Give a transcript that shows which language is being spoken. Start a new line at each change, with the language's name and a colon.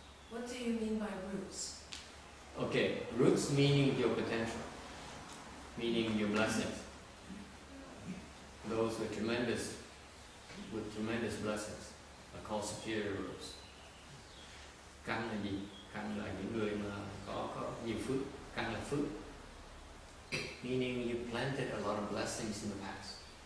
English: What do you mean by roots? Okay, roots meaning your potential, meaning your blessings. Those with tremendous blessings are called superior roots.
Vietnamese: Căn là gì? Căn là những người mà có nhiều phước. Căn là phước.
English: Meaning you planted a lot of blessings in the past.